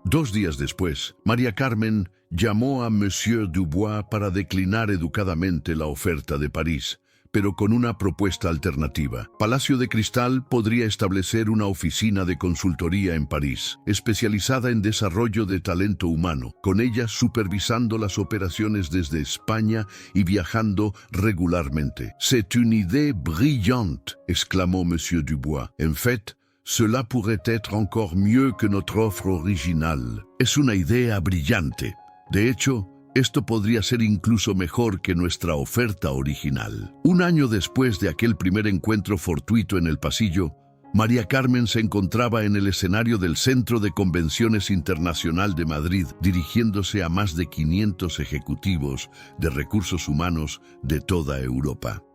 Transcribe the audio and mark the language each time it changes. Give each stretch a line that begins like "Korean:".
Spanish: 2 días después, María Carmen llamó a Monsieur Dubois para declinar educadamente la oferta de París, pero con una propuesta alternativa. Palacio de Cristal podría establecer una oficina de consultoría en París, especializada en desarrollo de talento humano, con ella supervisando las operaciones desde España y viajando regularmente.
French: «C'est une idée brillante»,
Spanish: exclamó
French: Monsieur Dubois. «En fait, cela pourrait être encore mieux que notre offre originale».
Spanish: Es una idea brillante. De hecho, esto podría ser incluso mejor que nuestra oferta original. 1 año después de aquel primer encuentro fortuito en el pasillo, María Carmen se encontraba en el escenario del Centro de Convenciones Internacional de Madrid, dirigiéndose a más de 500 ejecutivos de recursos humanos de toda Europa.